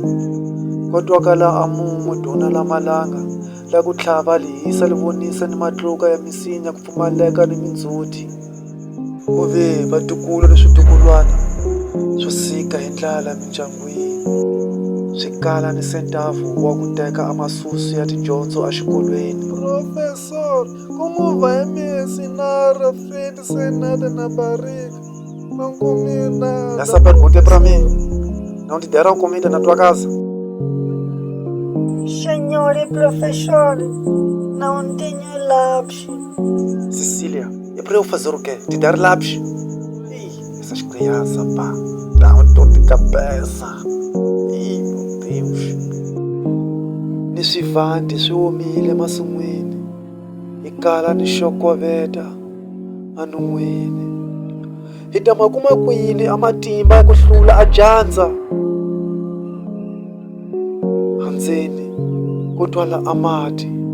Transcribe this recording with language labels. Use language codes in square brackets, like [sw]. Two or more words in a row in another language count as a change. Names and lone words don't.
[ts] Ko twakala amumu duna la malanga, la ku tlhava lihisa li vonisa ni matluka ya misinya ku pfumaleka ni mindzhuti. Ku ve vatukulu ni switukulwana swo sika hi ndlala mindyangwini, swi kala ni sentavu wa ku teka amasusu ya tidyondzo exikolweni. [pt] Professor, como vai me ensinar a frente sem nada na barriga? Não comi nada. Essa pergunta é para mim. Não te deram comida na tua casa? Senhor professor, não tenho lápis. Cecília, é para eu fazer o quê? Te dar lápis? Ih, essas crianças, pá, dá uma dor de cabeça. Ih, meu Deus. [ts] Ni swivandi swi humile emasin'wini, hi kala ni xokoveta enon'wini. Hi ta ma kuma kwini amatimba ya ku hlula a dyandza? Handzeni ko twala amati.